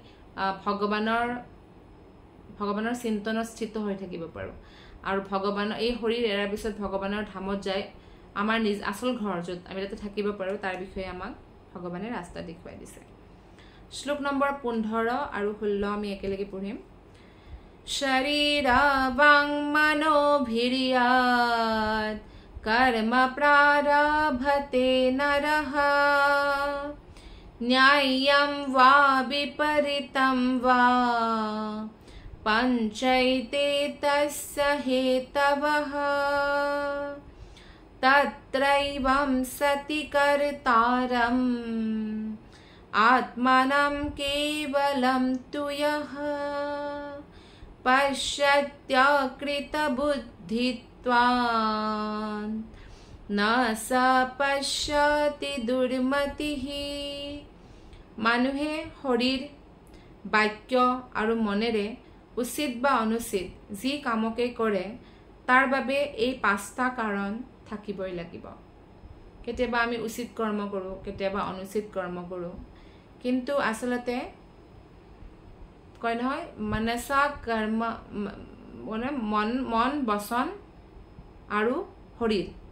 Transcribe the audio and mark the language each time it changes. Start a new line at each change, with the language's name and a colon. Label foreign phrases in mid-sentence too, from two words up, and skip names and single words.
Assamese: ভগৱানৰ চিন্তনত স্থিত হৈ থাকিব পাৰোঁ আৰু ভগৱানৰ এই শৰীৰ এৰাৰ পিছত ভগৱানৰ ধামত যায় আমাৰ নিজ আচল ঘৰ য'ত আমি তাতে থাকিব পাৰোঁ তাৰ বিষয়ে আমাক ভগৱানে ৰাস্তা দেখুৱাই দিছে শ্লোক নম্বৰ 15 আৰু 16 আমি একেলগে পঢ়িম
Sanskrit: শৰীৰাবাং মনোভিৰ্যাৎ কৰ্ম প্ৰাৰভতে নৰঃ ন্যায়্যম वा विपरीतं वा पञ्चैते तस्य हेतवः तत्रैवं सति कर्तारम् आत्मनं केवलं तु यः पश्यत्यकृतबुद्धित्वान् न स पश्यति दुर्मतिः
Assamese: মানুহে শৰীৰ বাক্য আৰু মনেৰে উচিত বা অনুচিত যি কামকে কৰে তাৰ বাবে এই পাঁচটা কাৰণ থাকিবই লাগিব কেতিয়াবা আমি উচিত কৰ্ম কৰোঁ কেতিয়াবা অনুচিত কৰ্ম কৰোঁ কিন্তু আসলতে কয় নহয় মনসা কৰ্ম মানে মন বচন আৰু শৰীৰ